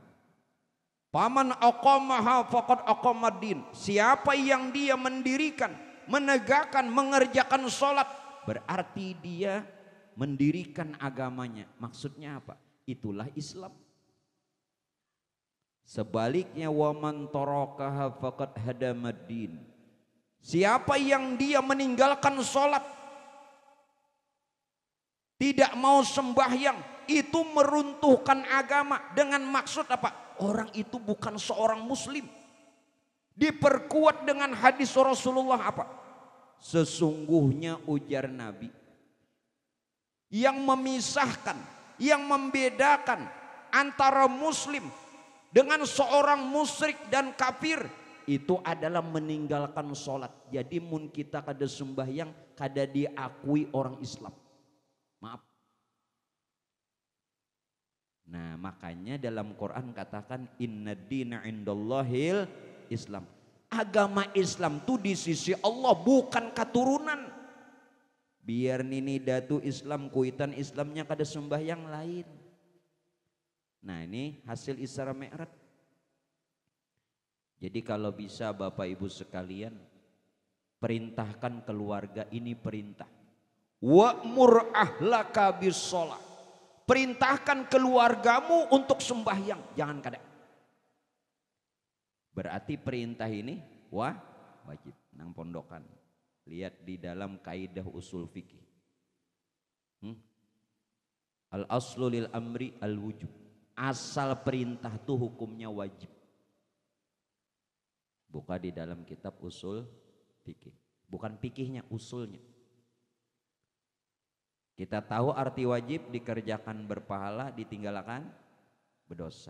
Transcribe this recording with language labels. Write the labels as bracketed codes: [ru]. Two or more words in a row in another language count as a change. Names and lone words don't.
[ar] من أقامها فقد أقام الدين. [id] Siapa yang dia mendirikan, menegakkan, mengerjakan sholat, berarti dia mendirikan agamanya. Maksudnya apa? Itulah Islam. [ar] Sebaliknya ومن تركها فقد هدم الدين. [id] Siapa yang dia meninggalkan sholat, tidak mau sembahyang, itu meruntuhkan agama. Dengan maksud apa? Orang itu bukan seorang muslim. Diperkuat dengan hadis Rasulullah apa? Sesungguhnya ujar Nabi, yang memisahkan, yang membedakan antara muslim dengan seorang musyrik dan kafir itu adalah meninggalkan sholat. [bjn] Jadi mun kita kada sembahyang, kada diakui orang Islam. [id] Maaf. Nah makanya dalam Quran katakan [ar] إن الدين عند الله الإسلام. [id] Agama Islam tuh di sisi Allah bukan keturunan. [bjn] Biar nini datu Islam kuitan Islamnya kada sembahyang lain. [id] Nah ini hasil Isra Mi'raj. Jadi kalau bisa Bapak Ibu sekalian, perintahkan keluarga, ini perintah. [ar] وأمر أهلك بالصلاة. [id] Perintahkan keluargamu untuk sembahyang, [bjn] jangan kada. [id] Berarti perintah ini wajib nang pondokan. Lihat di dalam kaidah usul fikih. [ar] الأصل للأمر الوجوب. [id] Asal perintah itu hukumnya wajib. Buka di dalam kitab usul fikih. Bukan fikihnya, usulnya. Kita tahu arti wajib, dikerjakan berpahala, ditinggalkan berdosa.